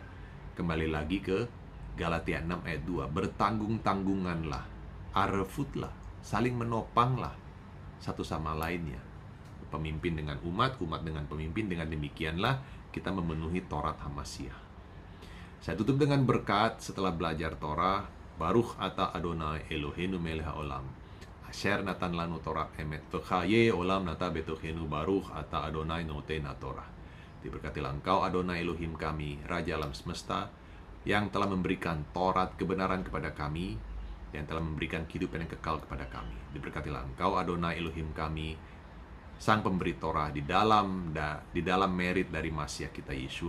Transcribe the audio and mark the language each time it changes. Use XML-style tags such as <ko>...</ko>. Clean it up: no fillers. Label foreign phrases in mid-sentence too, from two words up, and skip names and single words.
<id>Kembali lagi ke Galatia 6 ayat 2, bertanggung-tanggunganlah, arvutlah, saling menopanglah satu sama lainnya. Pemimpin dengan umat, umat dengan pemimpin. Dengan demikianlah kita memenuhi</id> <he>תורת המשיח.</he> <id>Saya tutup dengan berkat setelah belajar Torah.</id> <he>ברוך אתה אדוני אלוהינו מלך העולם, אשר נתן לנו תורת אמת, וחיי עולם נטע בתוכנו, ברוך אתה אדוני נותן תורה.</he> <id>Diberkatilah Engkau Adonai Elohim kami, Raja alam semesta, yang telah memberikan Torat kebenaran kepada kami, yang telah memberikan kehidupan yang kekal kepada kami. Diberkatilah Engkau Adonai Elohim kami, Sang pemberi Torah, di dalam merit dari Mashiach kita Yeshua.</id>